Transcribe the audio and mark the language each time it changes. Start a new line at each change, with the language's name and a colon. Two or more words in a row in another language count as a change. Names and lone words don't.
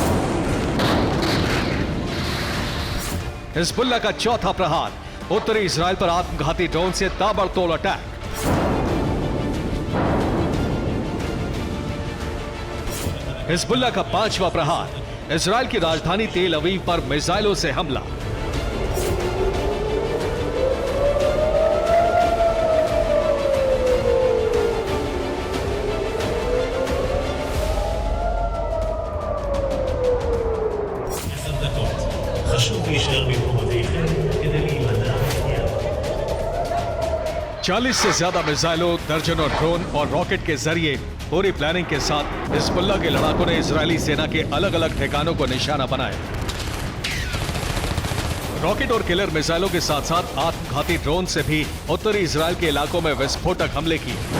Hindi: हिजबुल्लाह का चौथा प्रहार, उत्तरी इजरायल पर आत्मघाती ड्रोन से ताबड़तोड़ अटैक। हिजबुल्लाह का पांचवा प्रहार, इजरायल की राजधानी तेल अवीव पर मिसाइलों से हमला।
Hebrew: חשוב להישאר במקומותיכם כדי להימנע מפגיעה.
Hindi: 40 से ज्यादा मिसाइलों, दर्जनों ड्रोन और रॉकेट के जरिए पूरी प्लानिंग के साथ हिजबुल्लाह के लड़ाकों ने इजरायली सेना के अलग अलग ठिकानों को निशाना बनाया। रॉकेट और किलर मिसाइलों के साथ साथ आत्मघाती ड्रोन से भी उत्तरी इजरायल के इलाकों में विस्फोटक हमले किए।